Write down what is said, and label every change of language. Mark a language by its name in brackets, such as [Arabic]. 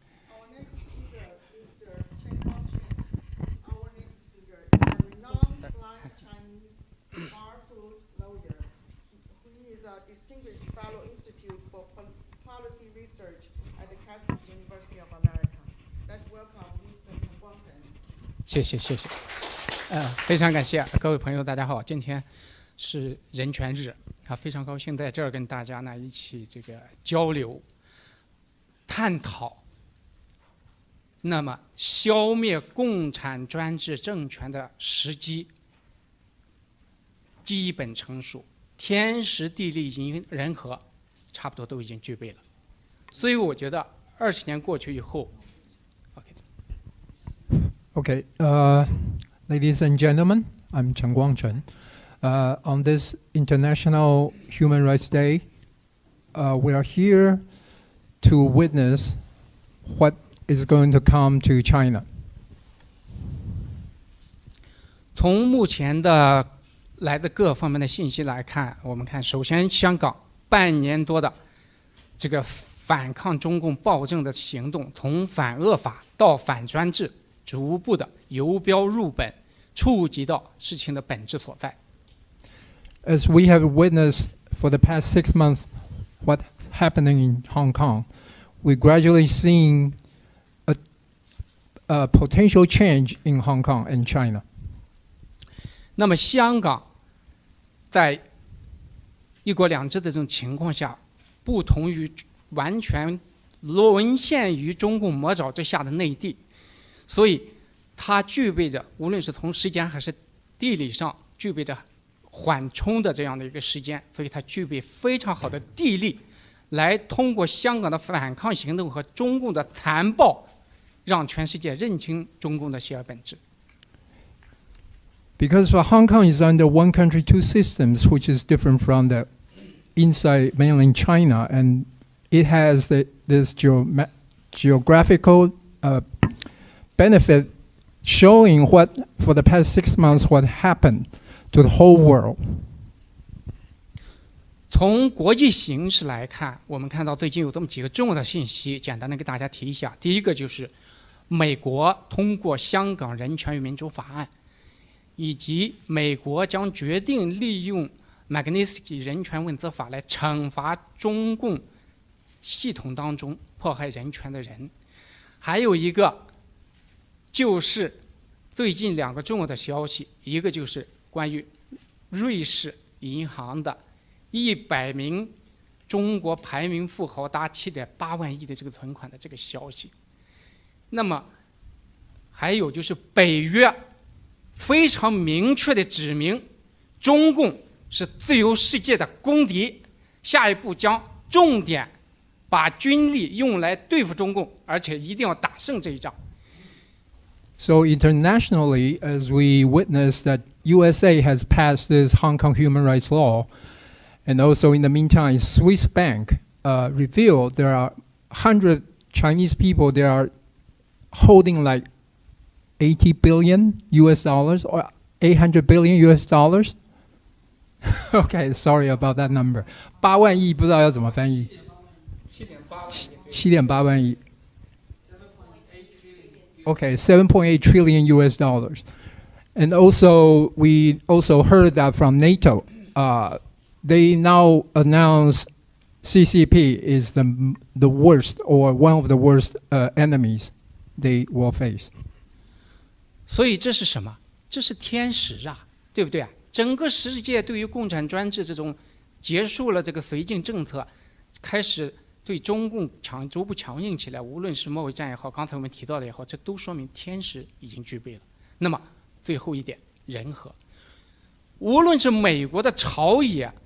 [English] Our next speaker is the Chen Guangchen. Our next speaker is a renowned blind Chinese bar-food lawyer. He is a distinguished fellow institute for policy research at the Catholic University of America. Let's welcome Mr. Chen Guangchen. [Chinese] 谢谢。非常感谢各位朋友，大家好，今天是人权日啊，非常高兴在这儿跟大家呢一起这个交流、探讨。那么，消灭共产专制政权的时机基本成熟，天时地利人和，差不多都已经具备了。所以我觉得20年过去以后 [English] Okay, ladies and gentlemen, I'm Chen Guangchen. On this International Human Rights Day, we are here to witness what is going to come to China. [Chinese] 从目前的来的各方面的信息来看，我们看，首先香港半年多的这个反抗中共暴政的行动，从反恶法到反专制，逐步的由标入本，触及到事情的本质所在。 [English] As we have witnessed for the past 6 months what's happening in Hong Kong, we're gradually seeing a potential change in Hong Kong and China. [Chinese] 那么香港在一国两制的这种情况下，不同于完全沦陷于中共魔爪之下的内地，所以它具备着无论是从时间还是地理上具备着缓冲的这样的一个时间，所以它具备非常好的地利，来通过香港的反抗行动和中共的残暴，让全世界认清中共的邪恶本质。 [English] Because Hong Kong is under one country, two systems, which is different from the inside mainland China, and it has this geographical benefit showing what, for the past 6 months, what happened to the whole world. [Chinese] 从国际形势来看，我们看到最近有这么几个重要的信息，简单的给大家提一下。第一个就是美国通过香港人权与民主法案，以及美国将决定利用 Magnitsky 人权问责法来惩罚中共系统当中迫害人权的人。还有一个就是最近2个重要的消息，一个就是关于瑞士银行的100名中国排名富豪达7.8万亿的这个存款的这个消息。那么还有就是北约非常明确地指明中共是自由世界的公敌，下一步将重点把军力用来对付中共，而且一定要打胜这一仗。 [English] So internationally, as we witness that USA has passed this Hong Kong human rights law, and also in the meantime, Swiss Bank revealed there are 100 Chinese people that are holding like 80 billion US dollars or 800 billion US dollars. Okay, sorry about that number. [Chinese] 8万亿不知道要怎么翻译。 7.8万亿。 [English] Okay, 7.8 trillion US dollars. And also, we also heard that from NATO. They now announce CCP is the worst or one of the worst enemies they will face. [Chinese] 所以这是什么？这是天时啊，对不对啊？整个世界对于共产专制这种结束了这个绥靖政策，开始对中共逐步强硬起来，无论是贸易战也好，刚才我们提到的也好，这都说明天时已经具备了。那么最后一点，人和，无论是美国的朝野